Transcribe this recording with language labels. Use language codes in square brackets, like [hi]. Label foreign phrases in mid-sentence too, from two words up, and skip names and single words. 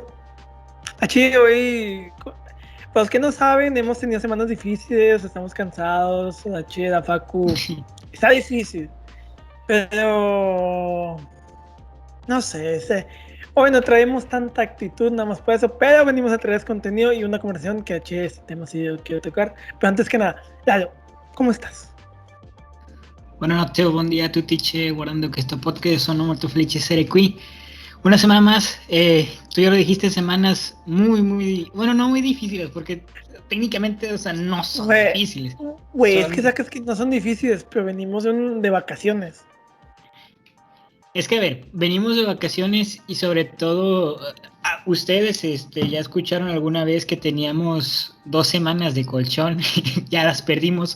[es] Aquí hoy, para los que no saben, hemos tenido semanas difíciles, estamos cansados, la Facu está difícil, pero no sé, hoy no traemos tanta actitud nada más por eso, pero venimos a traer contenido y una conversación que este tema sí yo quiero tocar. Pero antes que nada, Lalo, ¿cómo estás? [it] Buonanotte o buon dia a tutti, guardando questo podcast, sono molto felice di essere qui. [es] Una semana más, tú ya lo dijiste, semanas bueno, no muy difíciles, porque técnicamente, o sea, no son difíciles. Güey, es que sacas que no son difíciles, pero venimos de vacaciones. Es que a ver, venimos de vacaciones y sobre todo, ustedes ya escucharon alguna vez que teníamos 2 semanas de colchón, ya las perdimos.